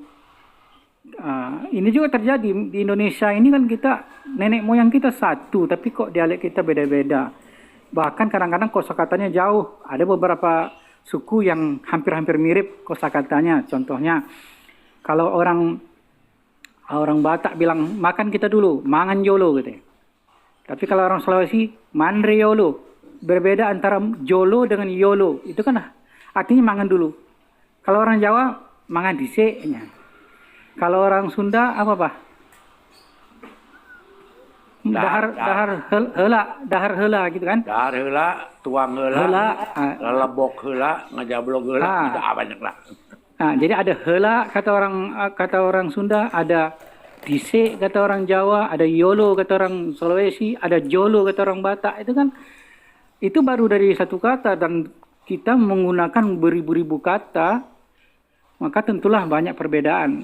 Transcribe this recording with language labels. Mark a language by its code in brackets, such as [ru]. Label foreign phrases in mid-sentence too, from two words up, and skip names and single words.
[id] Ini juga terjadi di Indonesia ini kan kita nenek moyang kita satu tapi kok dialek kita beda-beda, bahkan kadang-kadang kosakatanya jauh. Ada beberapa suku yang hampir-hampir mirip kosakatanya. Contohnya kalau orang Batak bilang makan kita dulu, [bbc] mangan jolo gitu. [id] Tapi kalau orang Sulawesi mandre yolo, berbeda antara jolo dengan yolo. Itu kan artinya mangan dulu. Kalau orang Jawa [jv] mangan dhisiknya. [id] Kalau orang Sunda apa, Pak? [su] Dahar heula gitu kan? Dahar heula, tuang heula, Heula, lebok heula, ngajablok heula, [id] itu banyak lah. Nah, jadi ada heula kata orang Sunda, ada dhisik kata orang Jawa, ada yolo kata orang Sulawesi, ada jolo kata orang Batak. Itu kan itu baru dari satu kata, dan kita menggunakan beribu-ribu kata, maka tentulah banyak perbedaan.